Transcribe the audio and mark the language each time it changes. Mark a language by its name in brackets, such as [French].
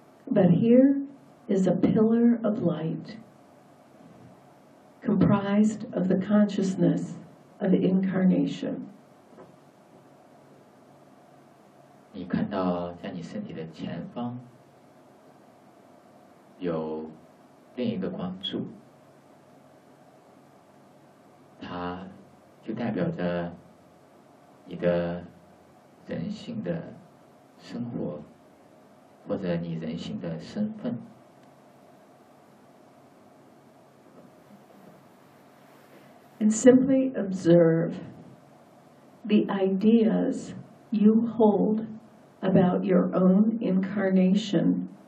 [English] But here is a pillar of light comprised of the consciousness of incarnation. [Chinese] 你看到在你身体的前方有另一个光柱，它就代表着你的人性的生活，或者你人性的身份。 [English] And simply observe the ideas you hold about your own incarnation.